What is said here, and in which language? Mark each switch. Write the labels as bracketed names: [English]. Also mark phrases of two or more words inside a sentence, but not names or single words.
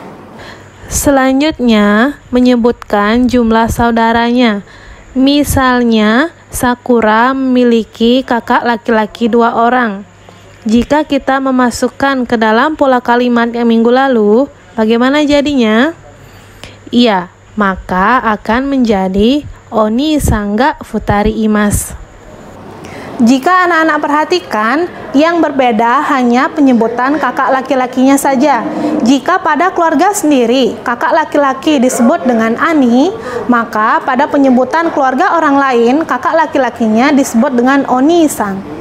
[Indonesian] Selanjutnya, menyebutkan jumlah saudaranya. Misalnya, Sakura memiliki kakak laki-laki 2 orang. Jika kita memasukkan ke dalam pola kalimat yang minggu lalu, bagaimana jadinya? Iya, maka akan menjadi [Japanese] お兄さんが二人います. [Indonesian] Jika anak-anak perhatikan, yang berbeda hanya penyebutan kakak laki-lakinya saja. Jika pada keluarga sendiri, kakak laki-laki disebut dengan Ani, maka pada penyebutan keluarga orang lain, kakak laki-lakinya disebut dengan Oni-san.